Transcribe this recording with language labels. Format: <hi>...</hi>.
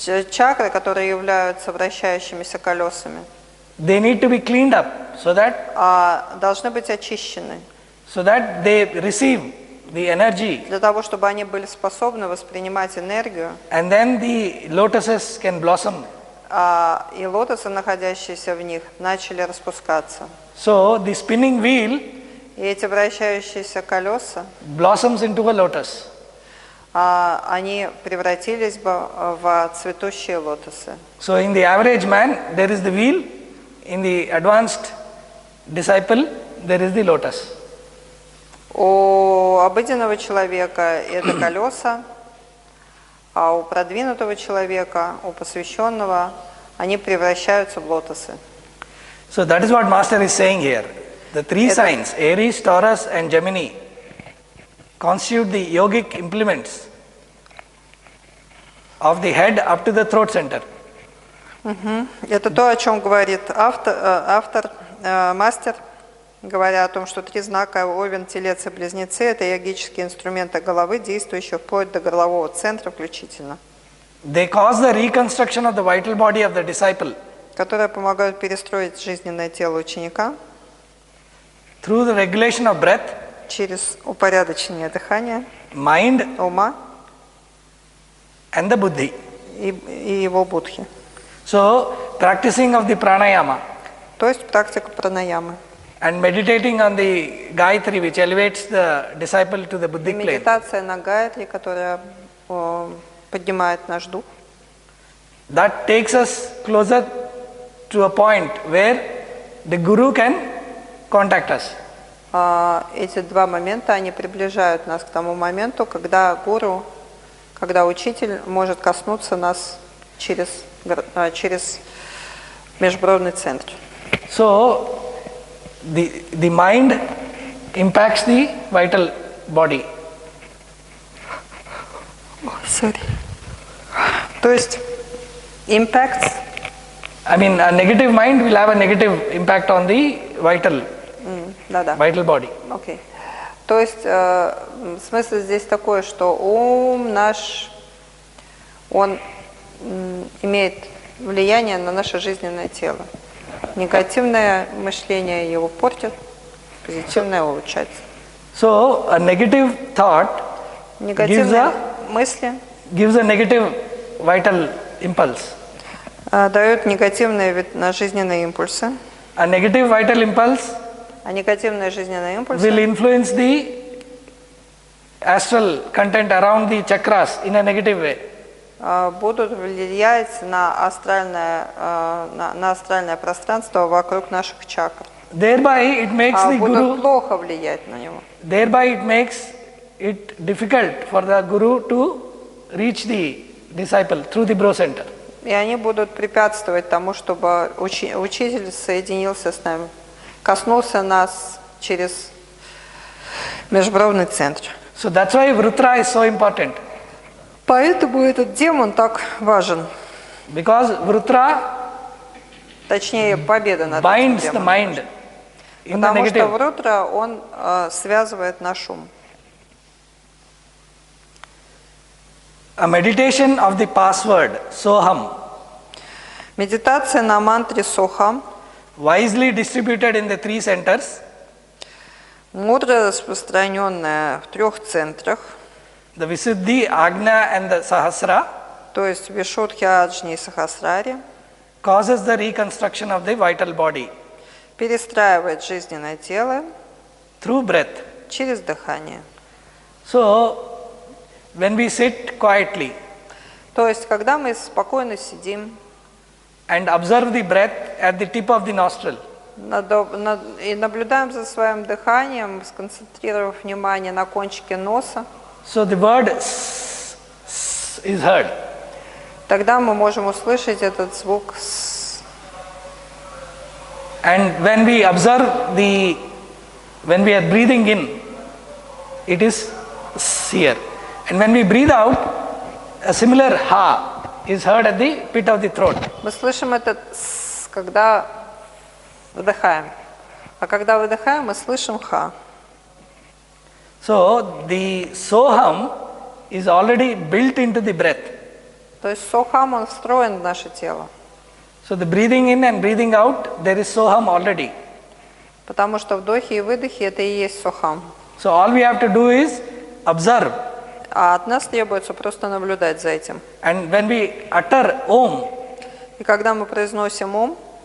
<ru>чакры, которые являются вращающимися колесами,</ru> <en>they need to be cleaned up so that</en> <ru>должны быть очищены</ru> <en>they receive the energy,</en> <ru>для того, чтобы они были способны воспринимать энергию,</ru> <en>and then the lotuses can blossom.</en> <ru>и лотосы, находящиеся в них, начали распускаться.</ru> <en>So the spinning wheel</en> <ru>И эти вращающиеся колеса,</ru> <en>blossoms into a lotus.</en> <ru>они превратились бы в цветущие лотосы.</ru> <en>So in the average man, there is the wheel. In the advanced disciple, there is the lotus.</en> <ru>У обыденного человека это колеса, а у продвинутого человека, у посвященного, они превращаются в лотосы.</ru> <en>So that is what Master is saying here. The three signs, Aries, Taurus and Gemini, constitute the yogic implements of the head up to the throat center.</en> <ru>Это то, о чем говорит мастер, говоря о том, что 3 знака Овен, Телец и Близнецы – это йогические инструменты головы, действующие вплоть до горлового центра включительно,</ru> <en>They cause the reconstruction of the vital body of the disciple</en> <ru>которые помогают перестроить жизненное тело ученика</ru> <en>through the regulation of breath,</en> <ru>через упорядочение дыхания,</ru> <en>mind</en> <ru>ума</ru> <en>and the buddhi.</en> <ru>и его будхи.</ru> <en>So practicing of the pranayama</en> <ru>То есть практика пранаямы.</ru> <en>and meditating on the Gayatri, which elevates the disciple to the</en> <ru>И</ru> <en>buddhic plane,</en> <ru>медитация на Гайатри, которая поднимает наш дух,</ru> <en>that takes us closer to a point where the Guru can contact us.</en> <ru>эти 2 момента, они приближают нас к тому моменту, когда гуру, когда учитель может коснуться нас через межбровный центр.</ru> <en>So the mind impacts the vital body. Sorry.</en> <ru>То есть</ru> <en>impacts. I mean, a negative mind will have a negative impact on the vital body.</en> <ru>Окей. То есть смысл здесь такой, что ум наш, он имеет влияние на наше жизненное тело. Негативное мышление его портит, позитивное улучшается.</ru> <en>So a negative thought</en> <ru>Негативные мысли</ru> <en>gives a negative vital impulse.</en> <ru>дают негативные жизненные импульсы.</ru> <en>A negative vital impulse</en> <ru>А негативные жизненные импульсы</ru> <en>will influence the astral content around the chakras in a negative way.</en> <ru>будут влиять на астральное пространство вокруг наших чакр.</ru> <en>Thereby it makes the</en> <ru>будут</ru> <en>guru.</en> <ru>плохо влиять на него.</ru> <en>Thereby it makes it difficult for the guru to reach the disciple through the brow center.</en> <ru>И они будут препятствовать тому, чтобы учитель соединился с нами, коснулся нас через межбровный центр.</ru> <en>So that's why Vritra is so important.</en> <ru>Поэтому этот демон так важен.</ru> <en>Because Vritra</en> <ru>Точнее, победа над этим</ru> <en>binds the</en> <ru>демоном.</ru> <en>mind in the</en> <ru>Потому что</ru> <en>negative.</en> <ru>Врутра, он связывает наш ум.</ru> <en>A meditation of the password Soham,</en> <ru>Медитация на мантре Сохам,</ru> <en>wisely distributed in the three centers,</en> <ru>мудро распространенная в 3 центрах,</ru> <en>the Visuddhi, Agna and the Sahasra,</en> <ru>то есть Вишудхи, Аджни и Сахасрари,</ru> <en>causes the reconstruction of the vital body</en> <ru>перестраивает жизненное тело</ru> <en>through breath.</en> <ru>через дыхание.</ru> <en>So, when we sit quietly</en> <ru>То есть, когда мы спокойно сидим</ru> <en>and observe the breath at the tip of the nostril,</en> <ru>и наблюдаем за своим дыханием, сконцентрировав внимание на кончике носа,</ru> <en>so the word is heard.</en> <ru>тогда мы можем услышать этот звук «с».</ru> <en>And when we observe when we are breathing in, it is here. And when we breathe out, a similar ha is heard at the pit of the throat.</en> <ru>Мы слышим этот «с», когда вдыхаем. А когда выдыхаем, мы слышим «ха».</ru> <en>So the Soham is already built into the breath.</en> <ru>То есть Сохам, он встроен в наше тело.</ru> <en>So the breathing in and breathing out, there is Soham already.</en> <ru>Потому что вдохи и выдохи – это и есть Сохам.</ru> <en>So all we have to do is observe.</en> <ru>А от нас требуется просто наблюдать за этим.</ru> <en>And when we utter Om,</en> <ru>И когда мы произносим ум,</ru>